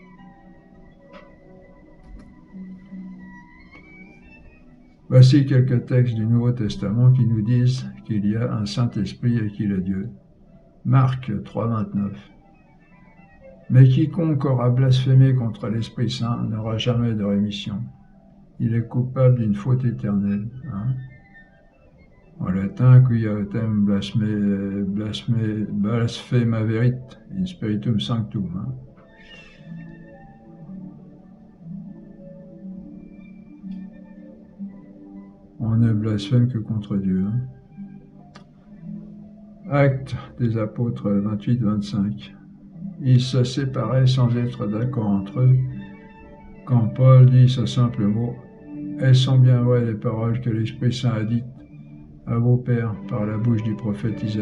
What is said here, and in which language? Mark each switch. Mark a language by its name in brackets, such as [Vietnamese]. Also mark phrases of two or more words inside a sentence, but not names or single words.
[French] Voici quelques textes du Nouveau Testament qui nous disent qu'il y a un Saint-Esprit et qu'il est Dieu. Marc 3,29. Mais quiconque aura blasphémé contre l'Esprit Saint n'aura jamais de rémission. Il est coupable d'une faute éternelle. En latin, [Latin] quia autem blasphemaverit in spiritum sanctum. [French] On ne blasphème que contre Dieu. Actes des apôtres 28-25. Ils se séparaient sans être d'accord entre eux, quand Paul dit ce simple mot: « Elles sont bien vraies les paroles que l'Esprit Saint a dites à vos pères par la bouche du prophète Isaïe.